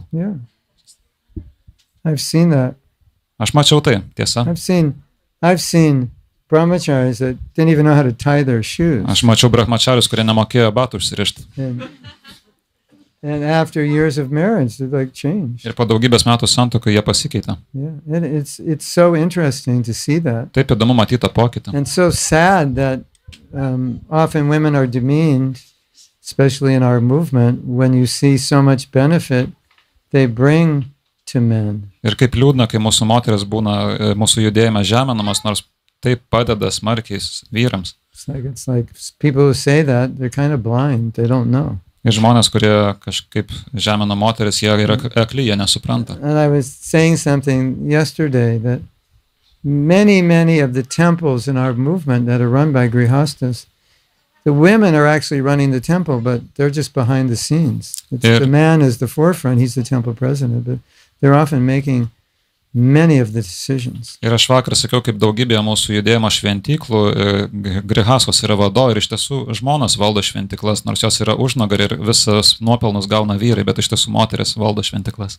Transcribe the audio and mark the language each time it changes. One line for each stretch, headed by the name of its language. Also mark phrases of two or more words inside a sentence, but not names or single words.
English: Yeah. I've seen that.
Lithuanian: Aš mačiau tai, tiesa.
English: I've seen brahmacharis that didn't even know how to tie their shoes.
Lithuanian: Aš mačiau brahmačarius, kurie nemokėjo batų užsirišti.
English: And after years of marriage, they're like changed.
Lithuanian: Ir po daugybės metų santuokai jie pasikeitė.
English: Yeah. And it's so interesting to see that.
Lithuanian: Taip įdomu matyti tą pokytį.
English: And so sad that often women are demeaned, especially in our movement, when you see so much benefit they bring to men.
Lithuanian: Ir kaip liūdna, kai mūsų moteris būna mūsų judėjime žeminamas, nors taip padeda smarkiai vyrams.
English: It's like people who say that, they're kind of blind. They don't know.
Lithuanian: Ir žmonės, kurie kažkaip žemina moteris, jie yra akli, jie nesupranta.
English: And I was saying something yesterday that many of the temples in our movement that are run by grihastas, the women are actually running the temple, but they're just behind the scenes. The man is the forefront, he's the temple president, but they're often making many of the decisions.
Lithuanian: Ir aš vakar sakiau, kaip daugybėje mūsų judėjimo šventyklų grihasos yra vadovai ir iš tiesų žmonos valdo šventyklas, nors jos yra užnugarį ir visas nuopelnus gauna vyrai, bet iš tiesų moteris valdo šventyklas.